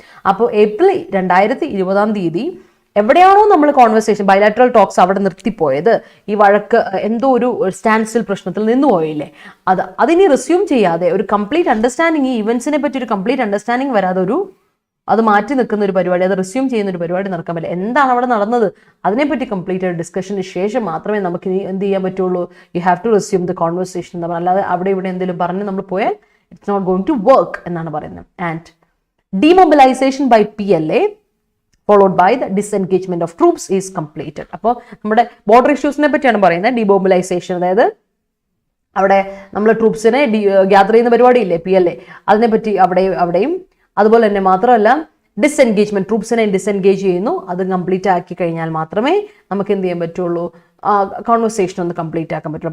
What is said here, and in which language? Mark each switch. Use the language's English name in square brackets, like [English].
[Malayalam] അപ്പോൾ ഏപ്രിൽ 2020 എവിടെയാണോ നമ്മൾ കോൺവെർസേഷൻ ബൈലാറ്ററൽ ടോക്സ് അവിടെ നിർത്തിപ്പോയത്, ഈ വഴക്ക് എന്തോ ഒരു സ്റ്റാൻഡ് സ്റ്റിൽ പ്രശ്നത്തിൽ നിന്ന് പോയില്ലേ, അതിനി റിസ്യൂം ചെയ്യാതെ ഒരു കംപ്ലീറ്റ് അണ്ടർസ്റ്റാൻഡിങ്, ഈ ഇവൻസിനെ പറ്റി ഒരു കംപ്ലീറ്റ് അണ്ടർസ്റ്റാൻഡിങ് വരാതെ അത് മാറ്റി നിൽക്കുന്ന ഒരു പരിപാടി, അത് റിസ്യൂം ചെയ്യുന്ന ഒരു പരിപാടി നടക്കാൻ പറ്റില്ല. എന്താണ് അവിടെ നടന്നത് അതിനെപ്പറ്റി കംപ്ലീറ്റ് ഡിസ്കഷന് ശേഷം മാത്രമേ നമുക്ക് ഇനി എന്ത് ചെയ്യാൻ പറ്റുള്ളൂ. [English] you have to resume the conversation [Malayalam] എന്ന് പറഞ്ഞാൽ, അല്ലാതെ അവിടെ ഇവിടെ എന്തെങ്കിലും പറഞ്ഞ് നമ്മൾ പോയാൽ [English] it's not going to work [Malayalam] എന്നാണ് പറയുന്നത്. [English] And demobilization by PLA followed by the disengagement of troops is completed. [Malayalam] അപ്പോൾ നമ്മുടെ ബോർഡർ ഇഷ്യൂസിനെ പറ്റിയാണ് പറയുന്നത്. ഡിമൊബിലൈസേഷൻ, അതായത് അവിടെ നമ്മൾ ട്രൂപ്സിനെ ഗ്യാദർ ചെയ്യുന്ന പരിപാടിയില്ലേ PLA, അതിനെപ്പറ്റി അവിടെയും അതുപോലെ തന്നെ മാത്രമല്ല ഡിസെൻഗേജ്മെന്റ്, ട്രൂപ്സിനെ ഡിസെൻഗേജ് ചെയ്യുന്നു. അത് കംപ്ലീറ്റ് ആക്കി കഴിഞ്ഞാൽ മാത്രമേ നമുക്ക് എന്ത് ചെയ്യാൻ പറ്റുള്ളൂ, കോൺവെർസേഷൻ ഒന്ന് കംപ്ലീറ്റ് ആക്കാൻ പറ്റുള്ളൂ.